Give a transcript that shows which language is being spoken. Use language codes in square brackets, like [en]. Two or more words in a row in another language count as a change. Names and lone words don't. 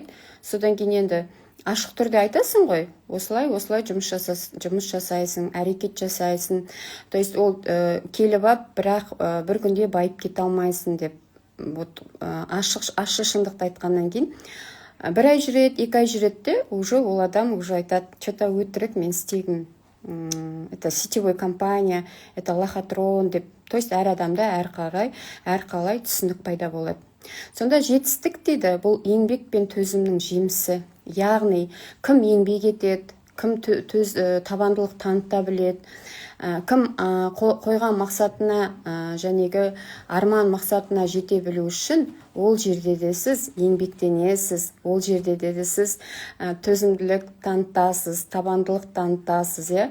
[kk] Содан кейін енді ашық түрде айтасың ғой, осылай жұмыс жасайсың, әрекет жасайсың. [ru] То есть [kk] ол келіп ап, бірақ бір күнде байып кете алмайсың деп ашық шындықты айтқаннан кейін бір ай жүреді, 2 ай жүреді де, уже ол адам уже айтады, что-то өтірік мен істегім, [ru] это сетевой компания, это лохотрон деп. То есть [kk] әр адамда әрқалай түсінік пайда болады. Сонда жетістік дейді, бұл еңбек пен төзімнің жемісі. Яғни кім еңбек етеді, кім табандылық таныта біледі, кім қойған мақсатына жәнегі арман мақсатына жете білу үшін ол жерде де сіз еңбектенесіз, ол жерде де сіз төзімділік танытасыз, табандылық танытасыз, иә.